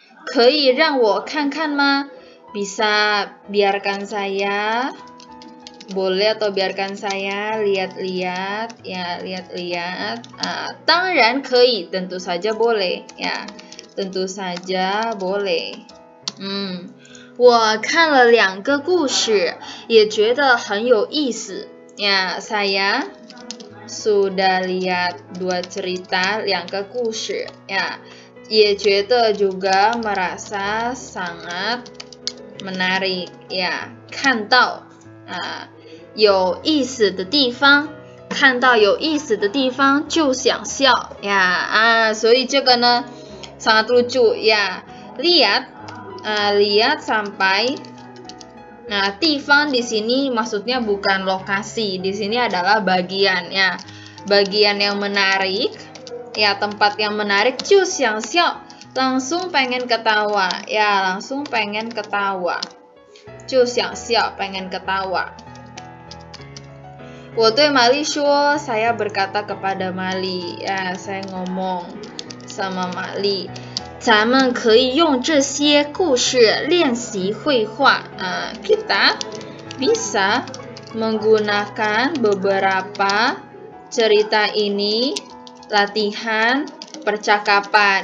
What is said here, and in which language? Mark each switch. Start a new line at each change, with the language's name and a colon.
Chinese: 可以让我看看吗?
Indonesian: Bisa biarkan saya, boleh atau biarkan saya lihat-lihat ya, lihat-lihat.
Chinese: 当然可以
Indonesian: tentu saja boleh ya. Tentu saja boleh.
Chinese: 我看了2个故事，也觉得很有意思。
Indonesian: Ya, saya sudah lihat 2 cerita,
Chinese: 2个故事。
Indonesian: Ya,
Chinese: 也觉得
Indonesian: juga merasa sangat menarik.
Chinese: Ya, 看到有意思的地方，看到有意思的地方就想笑。
Indonesian: Ya,
Chinese: 所以这个呢
Indonesian: sangat lucu. Ya, lihat sampai. Nah, 地方 di sini maksudnya bukan lokasi, di sini adalah bagian ya. Bagian yang menarik, ya tempat yang menarik,
Chinese: 就想笑,
Indonesian: langsung pengen ketawa, ya langsung pengen ketawa.
Chinese: 就想笑,
Indonesian: pengen ketawa.
Chinese: 我对玛丽说,
Indonesian: saya berkata kepada Mali, ya saya ngomong sama Mali.
Chinese: 咱们可以用这些故事练习绘画。
Indonesian: Kita bisa menggunakan beberapa cerita ini latihan percakapan.